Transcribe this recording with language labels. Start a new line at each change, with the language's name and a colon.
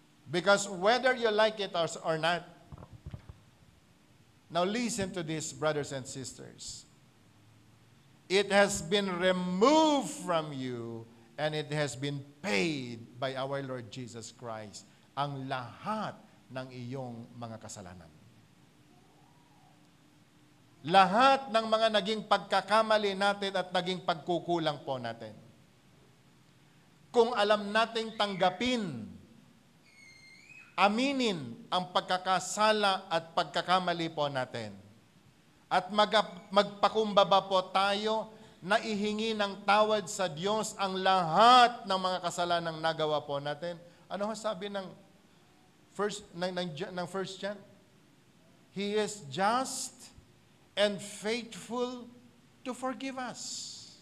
English: Because whether you like it or not, now listen to this, brothers and sisters. It has been removed from you and it has been paid by our Lord Jesus Christ
Filipino: ang lahat ng iyong mga kasalanan. Lahat ng mga naging pagkakamali natin at naging pagkukulang po natin. Kung alam nating tanggapin, aminin ang pagkakasala at pagkakamali po natin, At magpakumbaba po tayo na ihingi ng tawad sa Diyos ang lahat ng mga kasalanang nagawa po natin. Ano ho sabi ng First John?
English: He is just and faithful to forgive us.